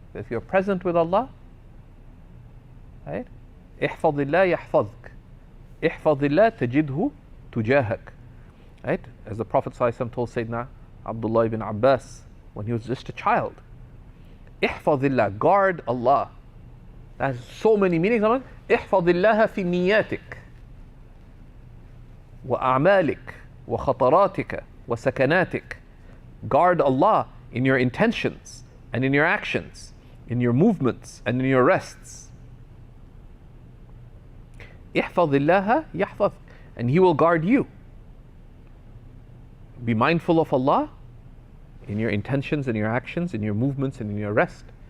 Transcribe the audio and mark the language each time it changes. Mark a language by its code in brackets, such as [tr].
[en] If you're present with Allah, right? [ar] احفظ الله يحفظك. احفظ الله تجده تجاهك. [en] Right? As the Prophet ﷺ told Sayyidina Abdullah ibn Abbas when he was just a child. [ar] احفظ الله, [en] guard Allah. That has so many meanings. [ar] احفظ الله في نياتك وأعمالك وخطراتك وسكناتك. [en] Guard Allah in your intentions and in your actions, in your movements and in your rests. [ar] احفظ الله يحفظك, [en] and He will guard you. Be mindful of Allah in your intentions and your actions, in your movements and in your rest.